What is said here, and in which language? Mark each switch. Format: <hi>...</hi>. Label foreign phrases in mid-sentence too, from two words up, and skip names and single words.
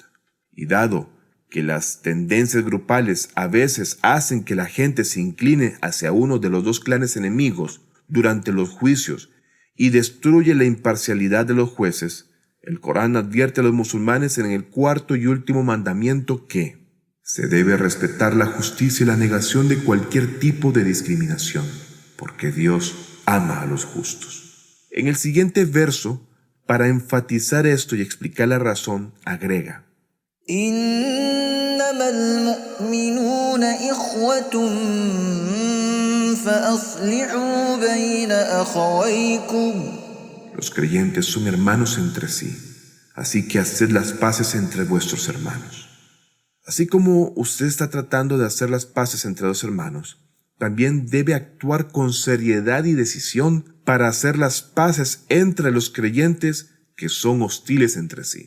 <es>Y dado que las tendencias grupales a veces hacen que la gente se incline hacia uno de los dos clanes enemigos durante los juicios y destruye la imparcialidad de los jueces, el Corán advierte a los musulmanes en el cuarto y último mandamiento que se debe respetar la justicia y la negación de cualquier tipo de discriminación, porque Dios ama a los justos. En el siguiente verso, para enfatizar esto y explicar la razón, agrega:</es> <ar>إنما المؤمنون إخوة فأصلحوا بين أخويكم.</ar> <es>Los creyentes son hermanos entre sí, así que haced las paces entre vuestros hermanos. Así como usted está tratando de hacer las paces entre dos hermanos, también debe actuar con seriedad y decisión para hacer las paces entre los creyentes que son hostiles entre sí.</es>